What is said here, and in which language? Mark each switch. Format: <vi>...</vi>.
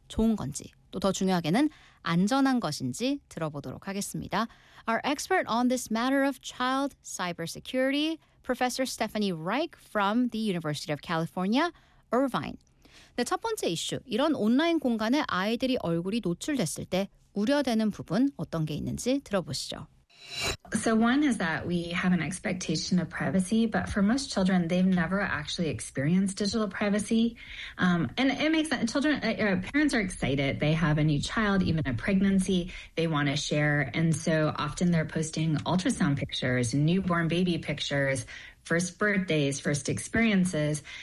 <ko>좋은 건지 또 더 중요하게는 안전한 것인지 들어보도록 하겠습니다.</ko> <en>Our expert on this matter of child cybersecurity, Professor Stephanie Reich from the University of California, Irvine.</en> <ko>네, 첫 번째 이슈, 이런 온라인 공간에 아이들이 얼굴이 노출됐을 때 우려되는 부분 어떤 게 있는지 들어보시죠.</ko> <en>So one is that we have an expectation of privacy, but for most children, they've never actually experienced digital privacy. And it makes sense. Children, parents are excited. They have a new child, even a pregnancy, they want to share. And so often they're posting ultrasound pictures, newborn baby pictures, first birthdays, first experiences.</en>